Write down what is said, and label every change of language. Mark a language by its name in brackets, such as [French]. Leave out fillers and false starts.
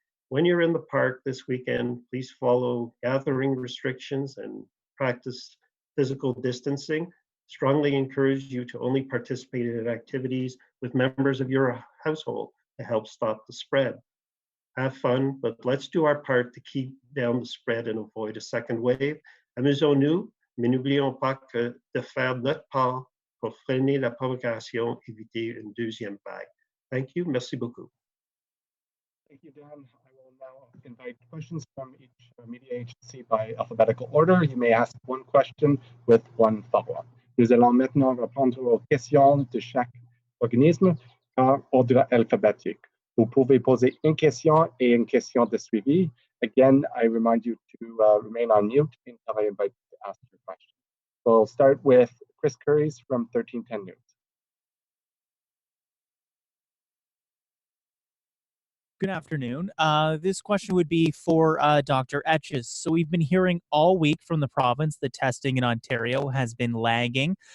[English] When you're in the park this weekend, please follow gathering restrictions and practice physical distancing. Strongly encourage you to only participate in activities with members of your household to help stop the spread. Have fun, but let's do our part to keep down the spread and avoid a second wave. [French] Amusons-nous, mais n'oublions pas que de faire notre part pour freiner la propagation, éviter une deuxième vague. [English] Thank you. [French] Merci beaucoup. [English] Thank you, Dan. I will now invite questions from each media agency by alphabetical order. You may ask one question with one follow-up. [French] Nous allons maintenant répondre aux questions de chaque organisme par ordre alphabétique. Vous pouvez poser une question et une question de suivi. [English] Again, I remind you to remain on mute until I invite you to ask your question. We'll start with Chris Curries from 1310 News. Good afternoon. This question would be for Dr. Etches. So we've been hearing all week from the province that testing in Ontario has been lagging.